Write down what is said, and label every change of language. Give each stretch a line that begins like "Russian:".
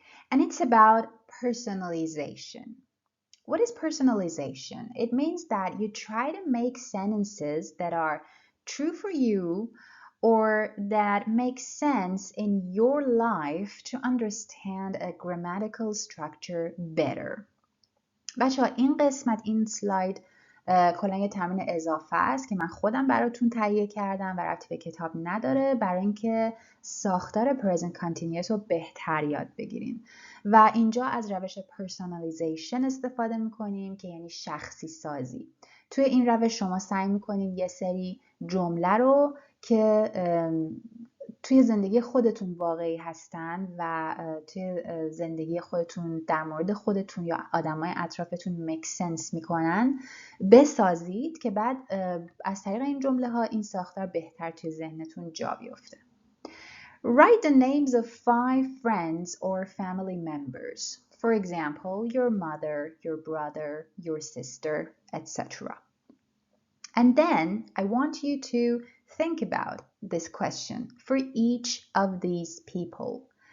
English: And it's about personalization. What is personalization? It means that you try to make sentences that are true for you or that make sense in your life to understand a grammatical structure better.
Persian: بچه‌ها این قسمت این سلاید کلا یه تمرین اضافه است که من خودم براتون تهیه کردم و ربطی به کتاب نداره برای اینکه ساختار present continuous رو بهتر یاد بگیریم و اینجا از روش personalization استفاده میکنیم که یعنی شخصی سازی. توی این روش شما سعی میکنیم یه سری جمله رو که توی زندگی خودتون واقعی هستن و توی زندگی خودتون در مورد خودتون یا آدمای اطرافتون make sense میکنن بسازید که بعد از طریق این جمله ها این ساختار بهتر توی ذهنتون جا بیفته.
English: Write the names of 5 friends or family members. For example, your mother, your brother, your sister, etc. And then I want you to think about this question for each of these people.